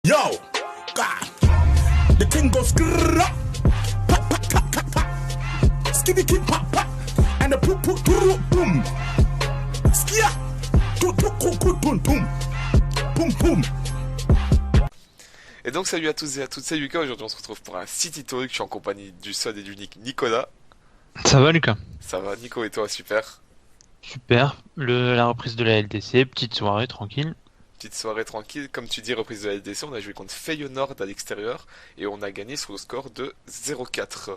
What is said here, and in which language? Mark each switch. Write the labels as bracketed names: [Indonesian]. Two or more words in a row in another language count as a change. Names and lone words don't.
[English] Yo, God, the thing goes grrrr, pa pa pa pa pa, skiddy kid pa pa, and the poop poop boom, skia, boom boom boom, boom boom. [French] Et donc salut à tous et à toutes, c'est Lucas. Aujourd'hui on se retrouve pour un City Talk. Je suis en compagnie du seul et du unique Nicolas. Ça va Lucas? Ça va Nico, et toi? Super. Super, la reprise de la LDC, petite soirée tranquille. Petite soirée tranquille, comme tu dis, reprise de la LDC. On a joué contre Feyenoord à l'extérieur et on a gagné sur le score de 0-4.